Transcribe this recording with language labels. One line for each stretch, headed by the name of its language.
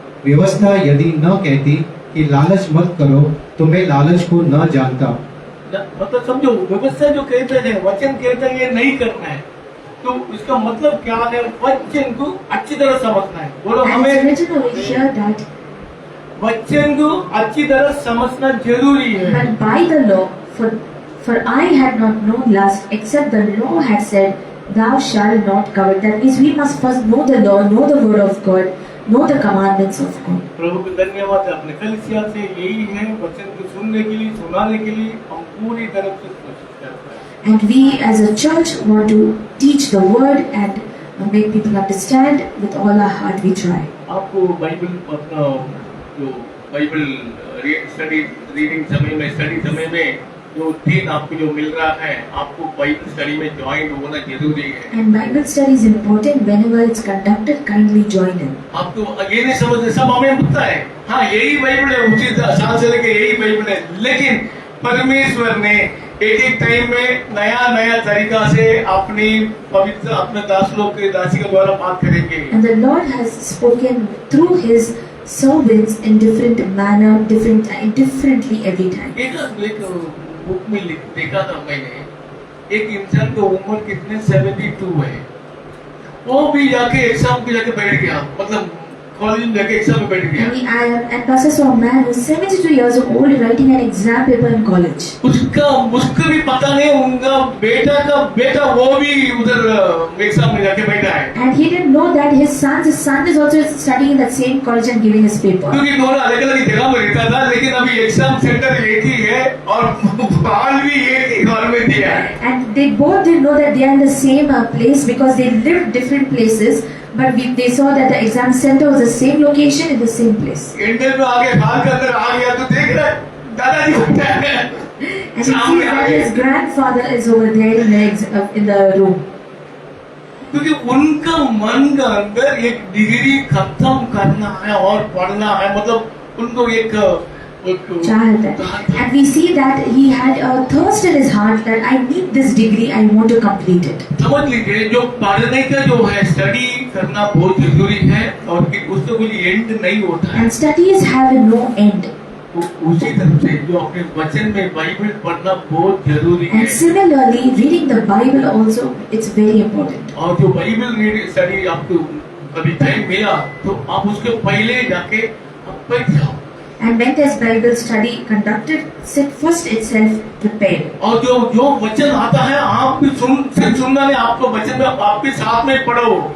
Hindi: व्यवस्था यदि न कहती कि लालच मत करो, तो मैं लालच को न जानता। मतलब समझो, व्यवस्था जो कहते हैं, वचन कहते हैं ये नहीं करना है, तो इसका मतलब क्या है, वचन को अच्छी तरह समझना है। बोलो,
English: And it's
Hindi: हमें
English: written over here that
Hindi: वचन को अच्छी तरह समझना जरूरी है।
English: but by the law, For I had not known lust, except the law had said, Thou shalt not covet. That means we must first know the law, know the word of God, know the commandments of God.
Hindi: प्रभु को धन्यवाद है। अपने कलीसिया से यही है, वचन को सुनने के लिए, सुनाने के लिए हम पूरी तरफ से कोशिश करते हैं।
English: And we as a church want to teach the word and make people understand. With all our heart we try.
Hindi: आपको बाइबल अपना जो बाइबल स्टडी रीडिंग समय में, स्टडी समय में जो दिन आपको जो मिल रहा है, आपको बाइबल स्टडी में ज्वाइन होना जरूरी है।
English: And Bible study is important. Whenever it's conducted, kindly join in.
Hindi: आपको ये नहीं समझते सब हमें पता है, हाँ यही बाइबल है, उसी साल से लेके यही बाइबल है, लेकिन परमेश्वर ने एक टाइम में नया नया तरीका से अपनी पवित्र अपने दास लोग के दासी के द्वारा बात करेंगे।
English: And the Lord has spoken through His servants in different manner, differently every time.
Hindi: एक बुक में देखा था मैंने, एक इंसान की उम्र कितने 72 है, वो भी जाके एग्जाम पे जाके बैठ गया, मतलब कॉलेज में जाके एग्जाम में बैठ गया।
English: And Pastor saw a man who's 72 years old writing an exam paper in college.
Hindi: उसको भी पता नहीं, उनका बेटा वो भी उधर एग्जाम में जाके बैठा है।
English: And he didn't know that his son is also studying in that same college and giving his paper.
Hindi: क्योंकि दोनों अलग अलग जगह में रहता था, लेकिन अभी एग्जाम सेंटर एक ही है और हॉल भी एक ही हॉल में दिया है।
English: And they both didn't know that they are in the same place because they lived different places. But they saw that the exam center was the same location in the same place.
Hindi: Inter में आगे हाल के अंदर आ गया तो देख रहा दादाजी बैठा है,
English: And he sees that his grandfather is over there in the room.
Hindi: क्योंकि उनका मन का अंदर एक डिग्री खत्म करना है और पढ़ना है, मतलब उनको एक
English: Child. And we see that he had a thirst in his heart that I need this degree, I want to complete it.
Hindi: समझ लीजिए, जो पढ़ने का जो है स्टडी करना बहुत जरूरी है और कि उससे कोई एंड नहीं होता है।
English: And studies have no end.
Hindi: उसी तरह से जो अपने वचन में बाइबल पढ़ना बहुत जरूरी है।
English: And similarly, reading the Bible also, it's very important.
Hindi: और जो बाइबल रीडिंग स्टडी आपको कभी टाइम मिला तो आप उसके पहले जाके आप बैठ जाओ।
English: And when there's Bible study conducted, sit first itself prepared.
Hindi: और जो वचन आता है आप भी सिर्फ सुनना नहीं, आपको वचन में आप भी साथ में पढ़ो।